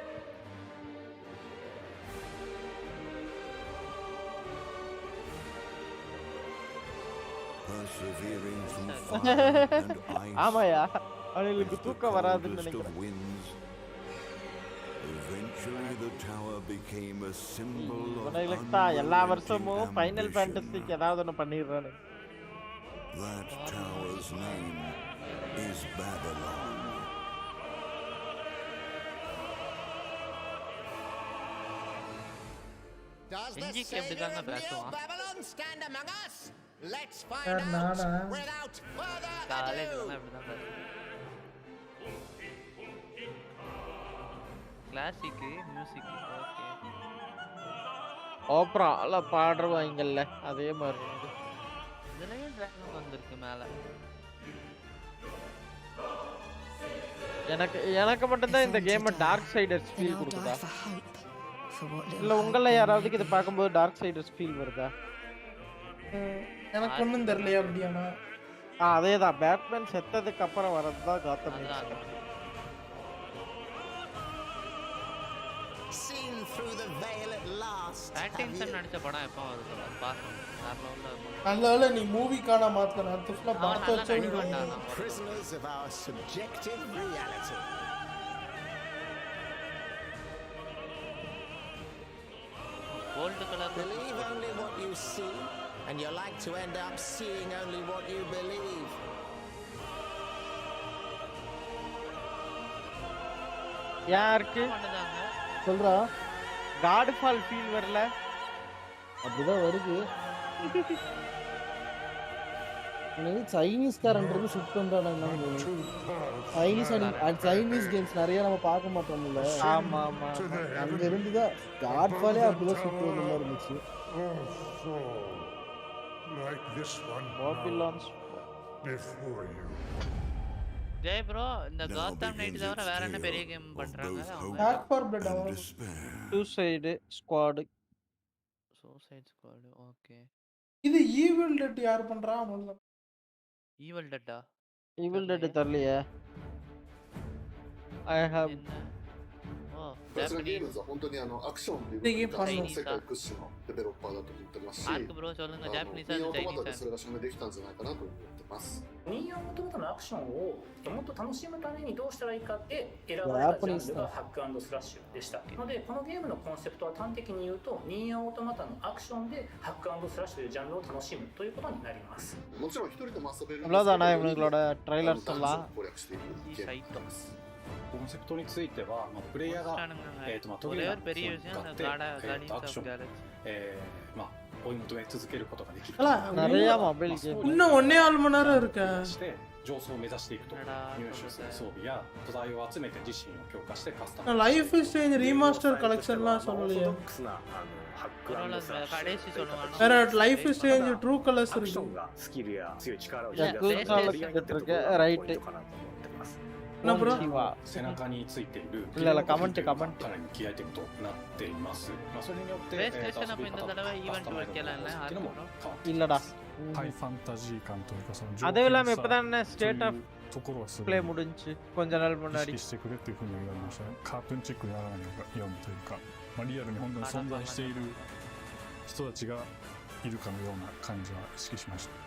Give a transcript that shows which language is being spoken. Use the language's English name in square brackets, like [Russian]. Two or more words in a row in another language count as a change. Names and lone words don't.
[Tamil] ஆமாயா, அவங்களுக்கு தூக்கம் வராதுன்னு நினைக்கிறேன். எல்லா வருஷமும் ஃபைனல் ஃபேண்டசிக்கு ஏதாவது ஒன்று பண்ணிடுறானு. [English] Babylon stand among us? Let's find out without further ado. classic music okay. [Tamil] ஓப்ரால பாடுறவாங்கல்ல அதே மாதிரி இருக்கு. இதுலயே டிராகன் வந்திருக்கு மேல. எனக்கு மட்டும் தான் இந்த கேம் டார்க் சைடர்ஸ் ஃபீல் கொடுக்குதா? இல்ல உங்கள யாராவது இத பாக்கும்போது டார்க் சைடர்ஸ் ஃபீல் வருதா? எனக்கு ஒண்ணும் தெரியலையா அப்படியானா? அதேதான், பேட்மேன் செத்ததுக்கு அப்புறம் வரதுதான் காத்தம். [English] Seen through the veil at last. [Tamil] ஆக்டிங்சன் நடிச்ச படம் எப்போ வருது பாக்கணும். நல்லவேளை நீ மூவி காண மாத்தற அதுக்குள்ள படத்தை வச்சு [English] Prisoners of our subjective reality. Gold color. Believe only what you see, and you're like to end up seeing only what you believe. [Tamil] யாருக்கு சொல்றா? காட்ஃபால் ஃபீல் வரல? அப்படிதான் வருது. எனக்கு சைனீஸ்காரன்றது ஷிஃப்ட் பண்றானே. சைனீஸ் கேம்ஸ் நிறைய நம்ம பார்க்க மாட்டோம்ல. ஆமா ஆமா. அங்க இருந்துதான் காட்ஃபாலே அப்படிதான் ஷிஃப்ட் வந்த மாதிரி இருந்துச்சு. [English] Like this one. Babylon's before you. [Tamil] ஜெய் ப்ரோ, இந்த காத்தம் நைட் தவிர வேற என்ன பெரிய கேம் பண்றாங்க? பேக் ஃபார் பிளட் அவங்க சூசைட் ஸ்குவாட். ஓகே. இது ஈவில் டெட் யார் பண்றா? முதல்ல ஈவில் டெட்டா? ஈவில் டெட் தெரியலையே. [English] I have [Japanese] こちらゲームズは本当にアクションというか世界屈指のデベロッパーだと思ってますし、ニーオートマタでそれが証明できたんじゃないかなと思ってます。ニーオートマタのアクションをもっと楽しむためにどうしたらいいかって選ばれたジャンルがハック&スラッシュでした。のでこのゲームのコンセプトは端的に言うとニーオートマタのアクションでハック&スラッシュというジャンルを楽しむということになります。もちろん一人でも遊べるんですけど、 [Tamil] அவ்வளவுதானா இவங்களோட ட்ரைலர்ஸ் எல்லாம்? [Japanese] 攻略していくゲームになってます。コンセプトについては、プレイヤーが途切れなく向かってアクション追い求め続けることができる。 [Tamil] நிறைய [English] mobile game. [Tamil] இன்னும் 1.5 மணி நேரம் இருக்கு. [Japanese] 上層を目指していくと入手する装備や素材を集めて自身を強化してカスタム。 [Tamil] ライフステージリマスターカレクション லாம் சொல்லலையே. வேற லைஃப் ஸ்டேஜ் ட்ரூ கலர்ஸ் இருக்கு. [Japanese] スキルや強い力を生み出して ரைட். [Tamil] என்ன ப்ரோ? [Japanese] 背中についている [Tamil] இல்ல கமெண்ட் [Japanese] かなり気合いとなっています。それによって [Tamil] PlayStationアップ இந்த தடவை ஈவென்ட் வைக்கலாம்ல ஆர்க்கு. இல்லடா. [Japanese] ハイファンタジー感というかその [Tamil] அதுவும் இல்லாம இப்பதான் ஸ்டேட் ஆஃப் ப்ளே முடிஞ்சு கொஞ்ச நாள் முன்னாடி [Japanese] 意識してくれっていう風に言われましたね。カートゥーンチックにやらないようにというか、リアルに本当に存在している人たちがいるかのような感じは意識しました。